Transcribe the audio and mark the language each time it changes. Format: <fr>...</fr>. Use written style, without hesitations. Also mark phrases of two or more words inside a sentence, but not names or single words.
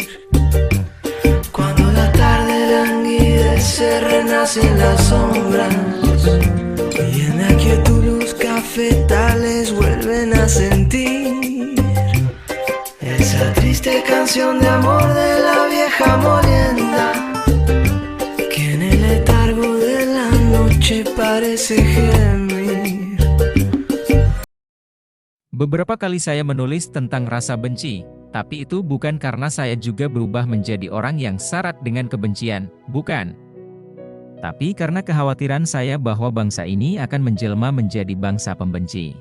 <es>Cuando la tarde languidece, renacen las sombras y en la quietud los cafetales vuelven a sentir esa triste canción de amor de la vieja molienda que en el letargo de la noche parece gemir.</es> <id>Beberapa kali saya menulis tentang rasa benci, tapi itu bukan karena saya juga berubah menjadi orang yang syarat dengan kebencian, bukan. Tapi karena kekhawatiran saya bahwa bangsa ini akan menjelma menjadi bangsa pembenci.</id>